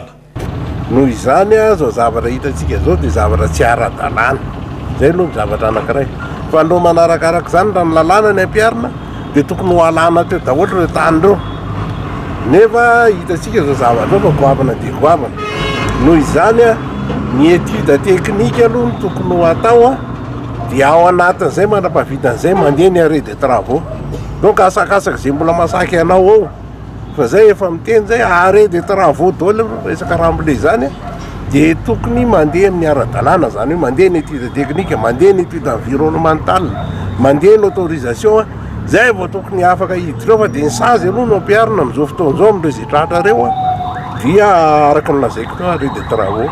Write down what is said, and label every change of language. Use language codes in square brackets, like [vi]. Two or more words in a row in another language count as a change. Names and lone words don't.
[mg] Noho izany zao zavatra hitantsika zao dia zavatra tsy ara-dalàna zay aloha ny zavatra anankiray fa no manarakaraka zany raha milalàna ny ampiarina dia tokony ho alàna teo daholo reo tany reo nefa hitatsika zao zavatra fa goavana dia goavana noho izany a ny [fr] étude technique [mg] aloha no tokony ho atao a dia ao anatin'izay manam-pahavitan'izay mandeha ny [fr] arrêt de travaux [mg] donc asakasaka zay mbola masaky anao ao fa zay efa miteny zay [fr] arrêt de travaux [mg] daholo resaka ramble zany dia tokony mandeha amin'ny ara-dalàna zany hoe mandeha ny [fr] étude technique [mg] mandeha ny [fr] étude environnementale [mg] mandeha ny autorisation zay vao tokony afaka hiditra fa dia ny sazy aloha no ampiarina amin'izao fotoan'izao amin'ireo zay tratra reo a dia araka ny lazaiko teo [fr] arrêt de travaux.